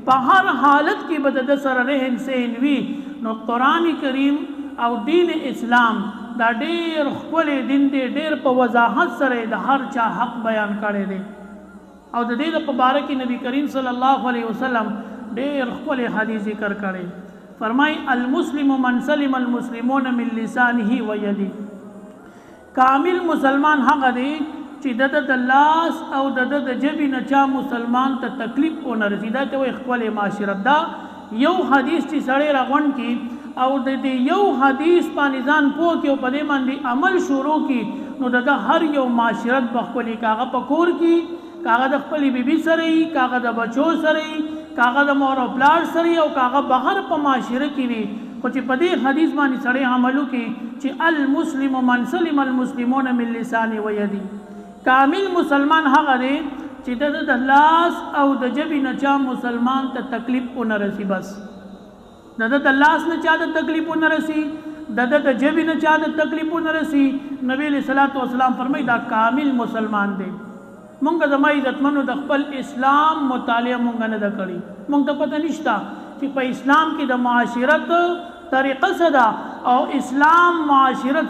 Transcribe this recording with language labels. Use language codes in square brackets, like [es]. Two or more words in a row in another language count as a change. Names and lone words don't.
[ps] په هر حالت کې به د سره رهن سین وي نو قرآن کریم او دین اسلام دا ډیر خپل دین دی ډیر په وضاحت سره د هر چا حق بیان کړی دی او د دې په باره کې نبی کریم [ar] صلی الله علیه [ps] وسلم ډیر خپل حدیث ذکر کړی فرمای [ar] المسلم من سلم المسلمون من لسانه و یده [ps] کامل مسلمان هغه دی چې د لاس او د جبې نه چا مسلمان ته تکلیف ونه رسي دا ته وایي ښکلی معاشرت دا یو حدیث چې سړی راغونډ کړي او د دې یو حدیث باندې ځان پوه کړي او په دې باندې عمل شروع کړي نو د هر یو معاشرت به ښکلی کاغه په کور کې کاغه د خپلې بیبي سره وي کاغه د بچو سره وي کاغه د مور او پلار سره او کاغه بهر په معاشره کې وي خو چې په دې حدیث باندې سړی عمل وکړي چې [ar] المسلم من سلم المسلمون من لسانه و یده [ps] کامل مسلمان هغه دی چې د لاس او د جبې نه چا مسلمان ته تکلیف ونه رسي بس د لاس نه چا ته تکلیف ونه رسي د جبې نه چا ته تکلیف ونه رسي نبی [ar] علیہ الصلوۃ والسلام [ps] فرمایي دا کامل مسلمان دی مونږ زما عزتمنو د خپل اسلام مطالعه مونږ نه ده کړې مونږ ته پته نشته چې په اسلام کې د معاشرت طریقه څه ده او اسلام معاشرت